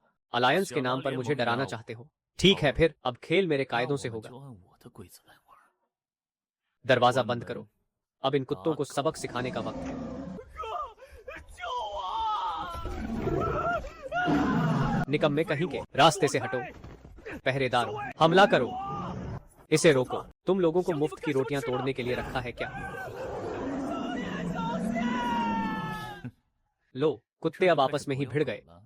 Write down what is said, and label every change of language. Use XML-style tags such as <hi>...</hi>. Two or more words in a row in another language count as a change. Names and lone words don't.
<hi>अलायंस के नाम पर मुझे डराना चाहते हो। ठीक है फिर, अब खेल मेरे कायदों से होगा।</hi> <zh>就按我的规则来玩。</zh> <hi>दरवाजा बंद करो। अब इन कुत्तों को सबक सिखाने का वक्त है। निकम्मे कहीं के, रास्ते से हटो। पहरेदारों, हमला करो। इसे रोको। तुम लोगों को मुफ्त की रोटियां तोड़ने के लिए रखा है क्या? लो, कुत्ते अब आपस में ही भिड़ गए।</hi>